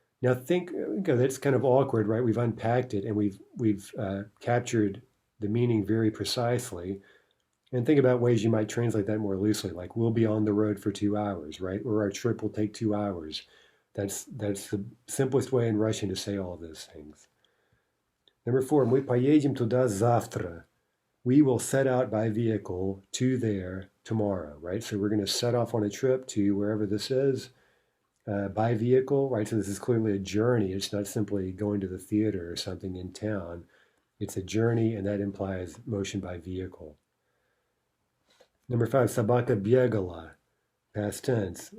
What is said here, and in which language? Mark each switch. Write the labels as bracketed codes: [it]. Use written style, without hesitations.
[en] Now think, that's kind of awkward, right? We've unpacked it and we've captured the meaning very precisely. And think about ways you might translate that more loosely, like we'll be on the road for 2 hours, right? Or our trip will take 2 hours. That's the simplest way in Russian to say all of those things. Number 4, [ru] мы поедем туда завтра. [en] We will set out by vehicle to there tomorrow, right? So we're going to set off on a trip to wherever this is by vehicle, right? So this is clearly a journey. It's not simply going to the theater or something in town. It's a journey, and that implies motion by vehicle. Number 5, [ru] собака бегала, [en] past tense.